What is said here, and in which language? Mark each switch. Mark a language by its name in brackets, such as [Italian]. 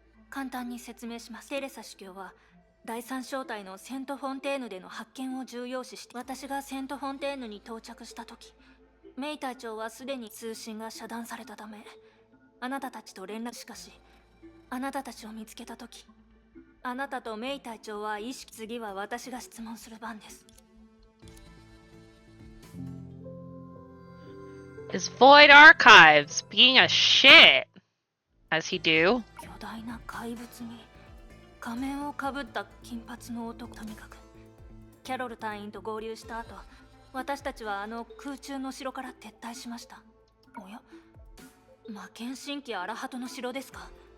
[Japanese] 簡単に説明します。テレサ司教は第三小隊のセント・フォンテーヌでの発見を重要視して、私がセント・フォンテーヌに到着した時、メイ隊長はすでに通信が遮断されたため、あなたたちと連絡。しかしあなたたちを見つけた時、あなたとメイ隊長は意識。次は私が質問する番です。 [English] Is Void Archives being a shit? As he do? [Japanese] 巨大な怪物に仮面をかぶった金髪の男。とにかくキャロル隊員と合流した後、私たちはあの空中の城から撤退しました。おや、魔剣神器アラハトの城ですか。